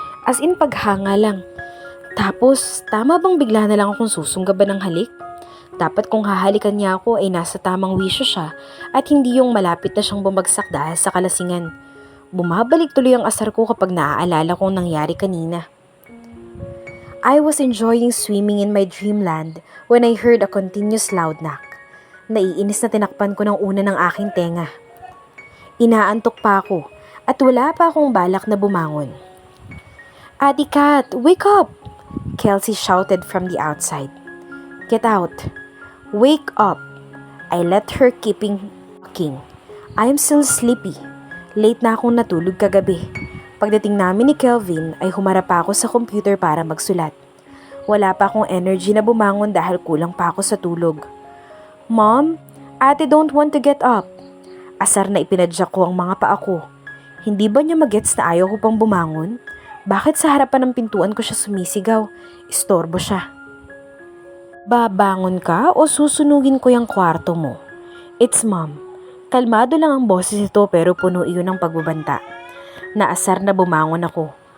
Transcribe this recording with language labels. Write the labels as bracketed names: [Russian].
[Filipino] As in paghanga lang. Tapos, tama bang bigla na lang akong susunggaban ng halik? Dapat kung hahalikan niya ako ay nasa tamang wisyo siya at hindi yung malapit na siyang bumagsak dahil sa kalasingan. Bumabalik tuloy ang asar ko kapag naaalala kong nangyari kanina. [English] I was enjoying swimming in my dreamland when I heard a continuous loud knock. [Filipino] Naiinis na tinakpan ko ng una ng aking tenga. Inaantok pa ako at wala pa akong balak na bumangon. [English] Ate Kat, wake up! Kelsey shouted from the outside. Get out. Wake up. I let her keeping walking. I am still sleepy. [Filipino] Late na akong natulog kagabi. Pagdating namin ni Kelvin ay humarap pa ako sa computer para magsulat. Wala pa akong energy na bumangon dahil kulang pa ako sa tulog. [English] Mom, ate don't want to get up. [Filipino] Asar na ipinadyak ko ang mga paa ko. Hindi ba niya magets na ayaw ko pang bumangon? Bakit sa harapan ng pintuan ko siya sumisigaw? Istorbo siya. Babangon ka o susunugin ko yung kwarto mo? [English] It's mom. [Filipino] Kalmado lang ang boses ito pero puno iyon ng pagbabanta. Naasar na bumangon ako.